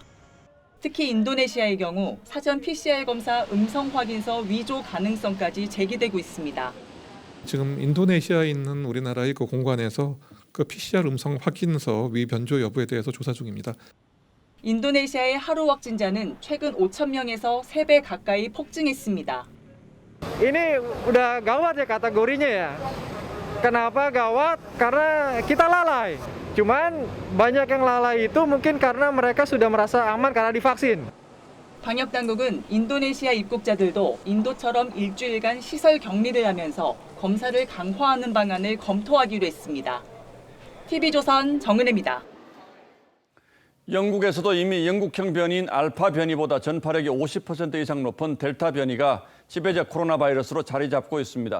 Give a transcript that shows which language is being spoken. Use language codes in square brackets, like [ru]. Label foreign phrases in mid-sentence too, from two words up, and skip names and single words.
[ko] 특히 인도네시아의 경우 사전 PCR 검사 음성 확인서 위조 가능성까지 제기되고 있습니다. 지금 인도네시아에 있는 우리나라의 그 공관에서 그 PCR 음성 확인서 위변조 여부에 대해서 조사 중입니다. 인도네시아의 하루 확진자는 최근 5,000명에서 3배 가까이 폭증했습니다. [id] Ini udah gawat ya kategorinya ya. Kenapa gawat? Karena kita lalai. Cuman banyak yang lalai itu mungkin karena mereka sudah merasa aman karena divaksin. [ko] 방역 당국은 인도네시아 입국자들도 인도처럼 일주일간 시설 격리를 하면서 검사를 강화하는 방안을 검토하기로 했습니다. TV조선 정은혜입니다. 영국에서도 이미 영국형 변이인 알파 변이보다 전파력이 50% 이상 높은 델타 변이가 지배적 코로나 바이러스로 자리 잡고 있습니다.